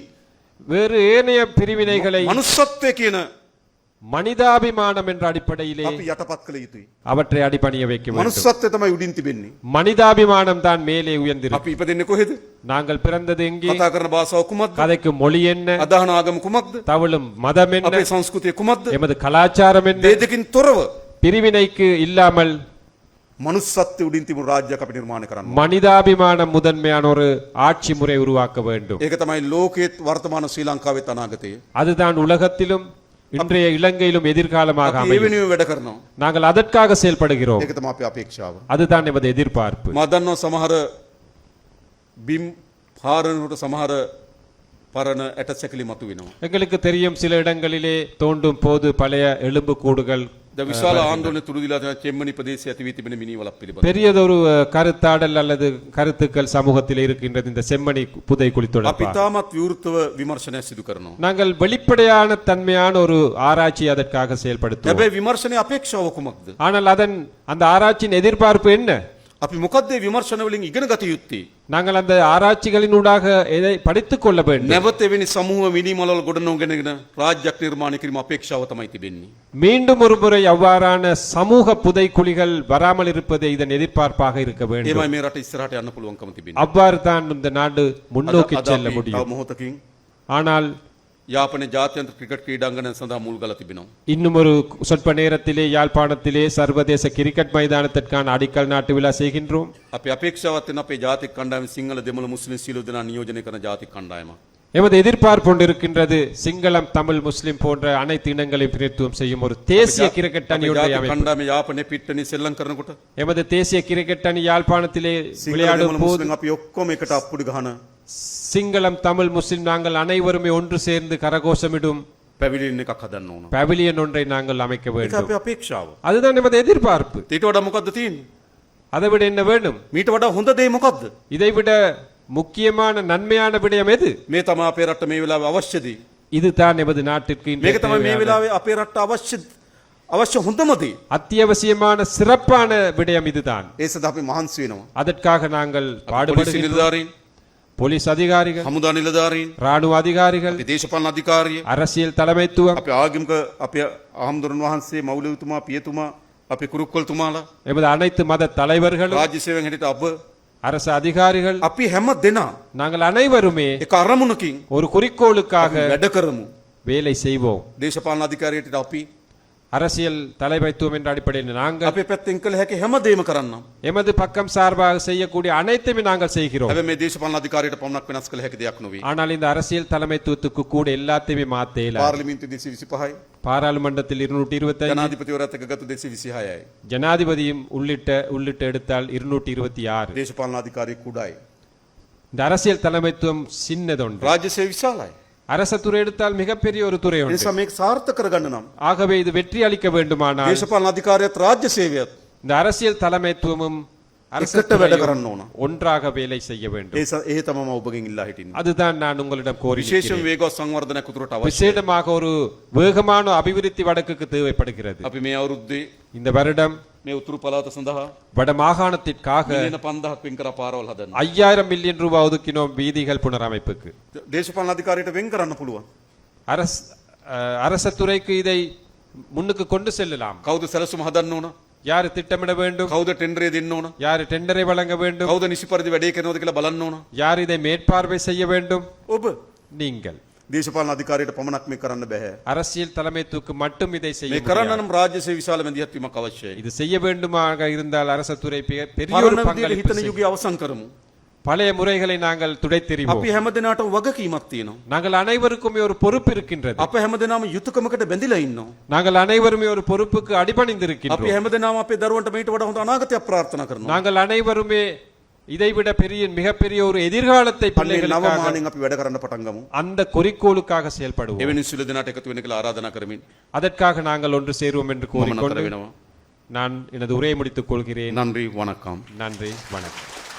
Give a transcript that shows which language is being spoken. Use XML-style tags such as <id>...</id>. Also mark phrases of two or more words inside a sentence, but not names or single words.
<ta>வேறு ஏனைய பிரிவினைகளை</ta> <si>මනුස්සත්වය කියන</si> <ta>மனிதாபிமானம் என்ற அடிப்படையிலே</ta> <si>අපි යටපත් කළ යුතුයි.</si> <ta>அவற்றை அடிபணிய வைக்க வேண்டும்.</ta> <si>මනුස්සත්වය තමයි උඩින් තිබෙන්නේ.</si> <ta>மனிதாபிமானம் தான் மேலே உயர்ந்திருக்கும்.</ta> <si>අපි ඉපදෙන්නේ කොහෙද?</si> <ta>நாங்கள் பிறந்தது எங்கே?</ta> <si>කතා කරන භාෂාව කුමක්ද?</si> <ta>கதைக்கு மொழி என்ன?</ta> <si>අදහන ආගම කුමක්ද?</si> <ta>தவளும் மதம் என்ன?</ta> <si>අපේ සංස්කෘතිය කුමක්ද?</si> <ta>எமது கலாச்சாரம் என்ன?</ta> <si>මේ දෙකින් තොරව</si> <ta>பிரிவினைக்கு இல்லாமல்</ta> <si>මනුස්සත්වය උඩින් තිබුණු රාජ්‍යයක් අපි නිර්මාණය කරන්න ඕන.</si> <ta>மனிதாபிமானம் முதன்மையான ஒரு ஆட்சி முறை உருவாக்க வேண்டும்.</ta> <si>ඒක තමයි ලෝකයේත් වර්තමාන ශ්‍රී ලංකාවෙත් අනාගතය.</si> <ta>அதுதான் உலகத்திலும் இன்றைய இலங்கையிலும் எதிர்காலமாக</ta> <si>අපි ඒ</si> <ta>அமையும்.</ta> <si>වෙනුවෙන් වැඩ කරනවා.</si> <ta>நாங்கள் அதற்காக செயல்படுகிறோம்.</ta> <si>ඒක තමයි අපේ අපේක්ෂාව.</si> <ta>அதுதான் எமது எதிர்பார்ப்பு.</ta> <si>මා දන්නවා සමහර බිම් පාරනකට සමහර පරණ ඇට සැකිලි මතුවෙනවා.</si> <ta>எங்களுக்கு தெரியும் சில இடங்களிலே தோண்டும் போது பழைய எலும்பு கூடுகள்.</ta> <si>ද විශාල ආන්දෝලන තුරු දීලා තියෙන චෙම්මනි ප්‍රදේශයේ ඇති වී තිබෙන මිනිවලක් පිළිබඳව.</si> <ta>பெரியதொரு கருத்தாடல் அல்லது கருத்துக்கள் சமூகத்தில் இருக்கின்றது இந்த செம்மணி புதைக்குழி</ta> <si>අපි</si> <ta>தொடர்பாக.</ta> <si>තාමත් විවෘතව විමර්ශනය සිදු කරනවා.</si> <ta>நாங்கள் வெளிப்படையான தன்மையான ஒரு ஆராய்ச்சி அதற்காக செயல்படுத்துவோம்.</ta> <si>හැබැයි විමර්ශනයේ අපේක්ෂාව කුමක්ද?</si> <ta>ஆனால் அந்த ஆராய்ச்சியின் எதிர்பார்ப்பு என்ன?</ta> <si>අපි මොකද්ද මේ විමර්ශන වලින් ඉගෙන ගත යුත්තේ?</si> <ta>நாங்கள் அந்த ஆராய்ச்சிகளினூடாக எதை படித்துக் கொள்ள வேண்டும்?</ta> <si>නැවත එවැනි සමූහ මිනිමලවල ගොඩනගගෙන රාජ්‍යයක් නිර්මාණය කිරීම අපේක්ෂාව තමයි තිබෙන්නේ.</si> <ta>மீண்டும் ஒரு முறை அவ்வாறான சமூக புதைக்குழிகள் வராமல் இருப்பதே இதன் எதிர்பார்ப்பாக இருக்க வேண்டும்.</ta> <si>ඒමයි මේ රට ඉස්සරහට යන්න පුළුවන්කම තිබෙන්නේ.</si> <ta>அவ்வாறு தான் இந்த நாடு முன்னோக்கி</ta> <si>අද</si> <ta>செல்ல</ta> <si>අපි තව</si> <ta>முடியும்.</ta> <si>මොහොතකින්</si> <ta>ஆனால்</ta> <si>යාපනයේ ජාත්‍යන්තර ක්‍රිකට් ක්‍රීඩාංගණය සඳහා මුල් ගලා තිබෙනවා.</si> <ta>இன்னும் ஒரு சொற்ப நேரத்திலே யாழ்ப்பாணத்திலே சர்வதேச கிரிக்கெட் மைதானத்திற்கான அடிக்கல் நாட்டு விழா செய்கின்றோம்.</ta> <si>අපි අපේක්ෂාවක් තියෙන අපේ ජාතික කණ්ඩායම සිංහල දෙමළ මුස්ලිම් සියලු දෙනා නියෝජනය කරන ජාතික කණ්ඩායමක්.</si> <ta>எமது எதிர்பார்ப்பு ஒன்று இருக்கின்றது. சிங்களம், தமிழ், முஸ்லிம் போன்ற அனைத்து இனங்களையும் பிரதித்துவம் செய்யும் ஒரு தேசிய கிரிக்கெட் அணி ஒன்றை</ta> <si>ජාතික</si> <ta>அமைப்போம்.</ta> <si>කණ්ඩායම යාපනයේ පිට්ටනිය සෙල්ලම් කරනකොට</si> <ta>எமது தேசிய கிரிக்கெட் அணி யாழ்ப்பாணத்திலே</ta> <si>සිංහල</si> <ta>விளையாடும்</ta> <si>දෙමළ</si> <ta>போது</ta> <si>මුස්ලිම් අපි ඔක්කොම එකට අප්පුඩි ගහන</si> <ta>சிங்களம், தமிழ், முஸ்லிம் நாங்கள் அனைவருமே ஒன்று சேர்ந்து கரகோஷமிடும்</ta> <si>පැවිලින් එකක් හදන්න ඕන.</si> <ta>பவிலியன் ஒன்றை நாங்கள் அமைக்க</ta> <si>ඒක</si> <ta>வேண்டும்.</ta> <si>අපේ අපේක්ෂාව.</si> <ta>அதுதான் எமது எதிர்பார்ப்பு.</ta> <si>ඊට වඩා මොකද්ද තියෙන්නේ?</si> <ta>அதை விட என்ன வேண்டும்?</ta> <si>මීට වඩා හොඳ දේ මොකද්ද?</si> <ta>இதை விட முக்கியமான நன்மையான விடயம் எது?</ta> <si>මේ තමයි අපේ රට මේ වෙලාවේ අවශ්‍ය දේ.</si> <ta>இதுதான் எமது நாட்டிற்கு இன்றைய</ta> <si>මේක තමයි මේ</si> <ta>தேவையான</ta> <si>වෙලාවේ අපේ රටට අවශ්‍ය හොඳම දේ.</si> <ta>அத்தியாவசியமான சிறப்பான விடயம் இதுதான்.</ta> <si>ඒ සඳහා අපි මහන්සි වෙනවා.</si> <ta>அதற்காக நாங்கள்</ta> <si>පොලිස්</si> <ta>பாடுபடுகிறோம்.</ta> <si>නිලධාරීන්,</si> <ta>போலீஸ் அதிகாரிகள்,</ta> <si>හමුදා නිලධාරීන්,</si> <ta>ராணுவ அதிகாரிகள்,</ta> <si>අපි දේශපාලන අධිකාරිය,</si> <ta>அரசியல் தலைமைத்துவம்,</ta> <si>අපේ ආගමික අපේ ආහම්දුරන් වහන්සේ, මෞලවිතුමා, පියතුමා, අපේ කුරුක්කොල්තුමාලා,</si> <ta>எமது அனைத்து மத தலைவர்களும்,</ta> <si>රාජ්‍ය සේවයෙන් හිටියට අප</si> <ta>அரசு அதிகாரிகள்,</ta> <si>අපි හැම දෙනා</si> <ta>நாங்கள் அனைவருமே</ta> <si>එක අරමුණකින්</si> <ta>ஒரு குறிக்கோளுக்காக</ta> <si>වැඩ කරමු.</si> <ta>வேலை செய்வோம்.</ta> <si>දේශපාලන අධිකාරියට අපි</si> <ta>அரசியல் தலைமைத்துவம் என்ற அடிப்படையில் நாங்கள்</ta> <si>අපේ පැත්තෙන් කළ හැකි හැම දෙයක්ම කරන්නම්.</si> <ta>எமது பக்கம் சார்பாக செய்யக்கூடிய அனைத்தையுமே நாங்கள் செய்கிறோம்.</ta> <si>හැබැයි මේ දේශපාලන අධිකාරියට පමණක් වෙනස් කළ හැකි දෙයක් නොවේ.</si> <ta>ஆனால் இந்த அரசியல் தலைமைத்துவத்துக்கு கூட எல்லாத்தையுமே மாத்த இயலாது.</ta> <si>පාර්ලිමේන්තු 225යි,</si> <ta>பாராளுமன்றத்தில் 225,</ta> <si>ජනාධිපතිවරයාත් එක්ක ගත්ත 226යි.</si> <ta>ஜனாதிபதியும் உள்ளிட்ட எடுத்தால் 226.</ta> <si>දේශපාලන අධිකාරිය කුඩායි.</si> <ta>இந்த அரசியல் தலைமைத்துவம் சின்னதொன்று.</ta> <si>රාජ්‍ය සේවය විශාලයි.</si> <ta>அரச துறை எடுத்தால் மிகப்பெரிய ஒரு துறை</ta> <si>ඒ</si> <ta>ஒன்று.</ta> <si>නිසා මේක සාර්ථක කරගන්න නම්</si> <ta>ஆகவே இது வெற்றி அளிக்க வேண்டுமானால்</ta> <si>දේශපාලන අධිකාරියත් රාජ්‍ය සේවයත්</si> <ta>இந்த அரசியல் தலைமைத்துவமும் அரச</ta> <si>එකට වැඩ</si> <ta>துறையும்</ta> <si>කරන්න ඕන.</si> <ta>ஒன்றாக வேலை செய்ய வேண்டும்.</ta> <si>ඒ තමයි මම ඔබගෙන් ඉල්ලා හිටින්නේ.</si> <ta>அதுதான் நான் உங்களிடம் கோரி</ta> <si>විශේෂයෙන් වේගවත් සංවර්ධනයක් උතුරට අවශ්‍යයි.</si> <ta>விசேடமாக ஒரு வேகமான அபிவிருத்தி வடக்குக்கு தேவைப்படுகிறது.</ta> <si>අපි මේ අවුරුද්දේ</si> <ta>இந்த வருடம்</ta> <si>මේ උතුරු පළාත සඳහා</si> <ta>வட மாகாணத்திற்காக</ta> <si>මිලියන 5000ක් වෙන් කරා පාරවල් හදන්න.</si> <ta>5000 மில்லியன் ரூபாய் ஒதுக்கினோம் வீதிகள் புனரமைப்புக்கு.</ta> <si>දේශපාලන අධිකාරියට වෙන් කරන්න පුළුවන්.</si> <ta>அரச துறைக்கு இதை முன்னுக்கு கொண்டு செல்லலாம்.</ta> <si>කවුද සැලසුම හදන්න ඕන?</si> <ta>யாரு திட்டமிட வேண்டும்,</ta> <si>කවුද ටෙන්ඩරේ දෙන්න ඕන?</si> <ta>யாரு டெண்டரை வழங்க வேண்டும்,</ta> <si>කවුද නිසි පරිදි වැඩේ කරනවද කියලා බලන්න ඕන.</si> <ta>யார் இதை மேற்பார்வை செய்ய வேண்டும்?</ta> <si>ඔබ</si> <ta>நீங்கள்.</ta> <si>දේශපාලන අධිකාරියට පමණක් මේ කරන්න බෑ.</si> <ta>அரசியல் தலைமைத்துவக்கு மட்டும் இதை செய்ய</ta> <si>මේ කරන්න</si> <ta>முடியாது.</ta> <si>නම් රාජ්‍ය සේවය විශාල මැදිහත් වීමක් අවශ්‍යයි.</si> <ta>இது செய்ய வேண்டுமாக இருந்தால் அரச துறை பெரிய ஒரு</ta> <si>පරණ විදියට</si> <ta>பங்களிப்பு</ta> <si>හිතන</si> <ta>செய்யும்.</ta> <si>යුගය අවසන් කරමු.</si> <ta>பழைய முறைகளை நாங்கள் துடைத்தெறிவோம்.</ta> <si>අපි හැමදෙනාටම වගකීමක් තියෙනවා.</si> <ta>நாங்கள் அனைவருக்குமே ஒரு பொறுப்பு இருக்கின்றது.</ta> <si>අප හැමදෙනාම යුතුයකමකට බැඳිලා ඉන්නවා.</si> <ta>நாங்கள் அனைவருமே ஒரு பொறுப்புக்கு</ta> <si>අපි</si> <ta>அடிபணிந்திருக்கின்றோம்.</ta> <si>හැමදෙනාම අපේ දරුවන්ට මේට වඩා හොඳ අනාගතයක් ප්‍රාර්ථනා කරනවා.</si> <ta>நாங்கள் அனைவருமே இதைவிட மிகப்பெரிய ஒரு எதிர்காலத்தை</ta> <si>අන්නේ නව</si> <ta>பிள்ளைகளுக்காக</ta> <si>මානෙන් අපි වැඩ කරන්න පටන් ගමු.</si> <ta>அந்த குறிக்கோளுக்காக செயல்படுவோம்.</ta> <si>එවැනි සිළු දෙනාට එකතු වෙන්න කියලා ආරාධනා කරමින්</si> <ta>அதற்காக நாங்கள் ஒன்று சேருவோம் என்று</ta> <si>මම නතර</si> <ta>கூறிக்கொண்டு</ta> <si>වෙනවා.</si> <ta>நான் எனது உரையை முடித்துக் கொள்கிறேன். நன்றி வணக்கம். நன்றி, வணக்கம்.</ta>